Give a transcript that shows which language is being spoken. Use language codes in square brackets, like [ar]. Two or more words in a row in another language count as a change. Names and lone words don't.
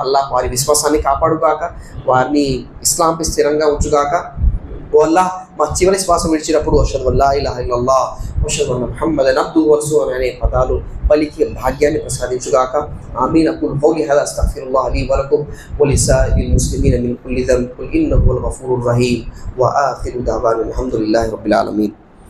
[te] అల్లా వారి విశ్వాసాన్ని కాపాడుగాక, వారిని ఇస్లాంపై స్థిరంగా ఉంచుగాక. ఓ అల్లా మా చివరి శ్వాస విడిచినప్పుడు [ar] أشهد أن لا إله إلا الله وأشهد أن محمدا عبده ورسوله [te] అనే పదాలు పలికి భాగ్యాన్ని ప్రసాదించుగాక. [ar] آمين أقول قولي هذا أستغفر الله لي ولكم ولسائر المسلمين من كل ذنب قل إنه هو الغفور الرحيم وآخر دعوانا الحمد لله رب العالمين.